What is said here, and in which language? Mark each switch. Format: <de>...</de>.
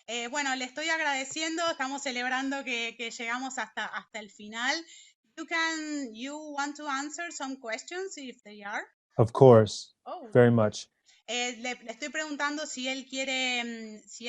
<es>Bueno, le estoy agradeciendo. Estamos celebrando que llegamos hasta el final.</es> <en>You want to answer some questions if they are? Of course. Oh. Very much.</en> <es>Le estoy preguntando si él quiere, ¿sí?</es>